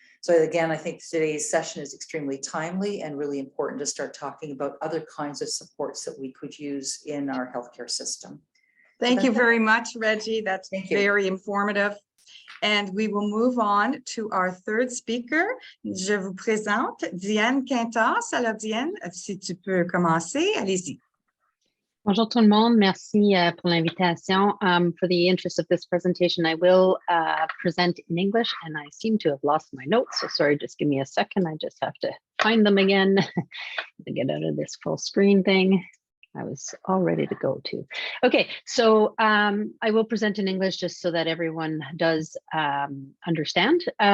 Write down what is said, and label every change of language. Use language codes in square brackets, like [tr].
[en] So again, I think today's session is extremely timely and really important to start talking about other kinds of supports that we could use in our healthcare system. Thank you very much, Reggie. That's very informative. And we will move on to our third speaker. [fr] Je vous présente Diane Quintas. Alors Diane, si tu peux commencer, allez-y. Bonjour tout le monde, merci pour l'invitation. [en] For the interest of this presentation, I will present in English, and I seem to have lost my notes, so sorry, just give me a second. I just have to find them again to get out of this full screen thing. I was all ready to go to. Okay, so I will present in English just so that everyone does understand.